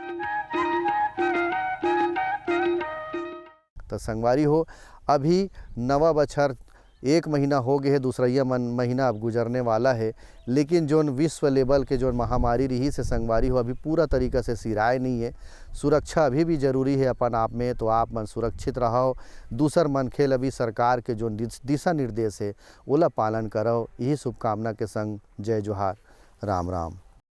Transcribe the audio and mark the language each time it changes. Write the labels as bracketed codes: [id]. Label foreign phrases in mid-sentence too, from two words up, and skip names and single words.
[hne] तो संगवारी हो, अभी नवा बछर 1 महीना हो गए है, दूसरा महीना अब गुजरने वाला है, लेकिन जोन विश्व लेवल के जो महामारी रही से संगवारी हो अभी पूरा तरीका से सिराए नहीं है। सुरक्षा अभी भी जरूरी है अपन आप में, तो आप मन सुरक्षित रहो। दूसर मन खेल अभी सरकार के जो दिशा निर्देश है ओला पालन करो। यही शुभकामना के संग जय जोहार, राम राम।